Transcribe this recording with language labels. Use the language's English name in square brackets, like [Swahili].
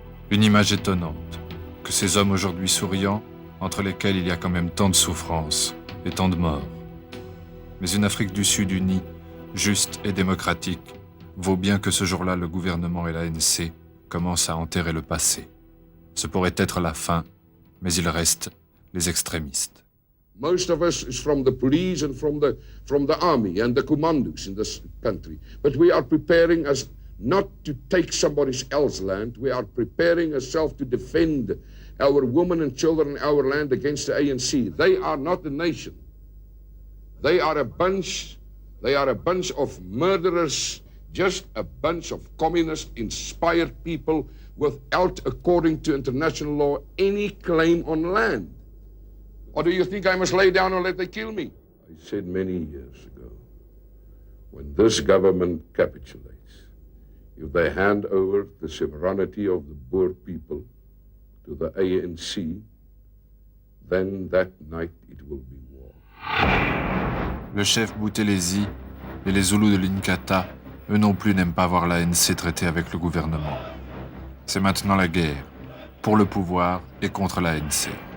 [French] Une image étonnante, que ces hommes aujourd'hui souriants, entre lesquels il y a quand même tant de souffrances et tant de morts. Mais une Afrique du Sud unie, juste et démocratique, vaut bien que ce jour-là, le gouvernement et l'ANC commencent à enterrer le passé. Ce pourrait être la fin, mais il reste les extrémistes. [English] Most of us is from the police and from the army and the commandos in this country. But we are preparing us not to take somebody else's land. We are preparing ourselves to defend our women and children in our land against the ANC. They are not a nation. They are a bunch of murderers, just a bunch of communist-inspired people without, according to international law, any claim on land. Or do you think I must lay down and let them kill me? I said many years ago, when this government capitulates, if they hand over the sovereignty of the Boer people to the ANC, then that night it will be war. [French] Le chef Buthelezi et les Zoulous de l'Inkatha, eux non plus n'aiment pas voir l'ANC traiter avec le gouvernement. C'est maintenant la guerre, pour le pouvoir et contre l'ANC.